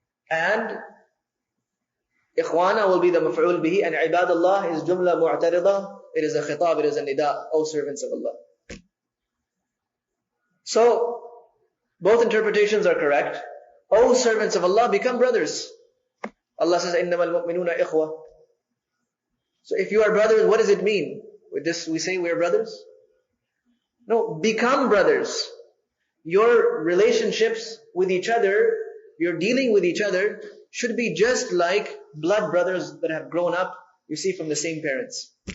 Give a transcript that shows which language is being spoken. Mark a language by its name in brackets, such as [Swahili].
[English] And ikhwana will be the maf'ul bihi. And ibadallah is jumla mu'tarida. It is a khitab, it is a nida. O servants of Allah. So, both interpretations are correct. O servants of Allah, become brothers. Allah says, [Arabic] إِنَّمَا الْمُؤْمِنُونَ إِخْوَةً. [English] So if you are brothers, what does it mean? With this we say we are brothers? No, become brothers. Your relationships with each other, your dealing with each other, should be just like blood brothers that have grown up, you see, from the same parents.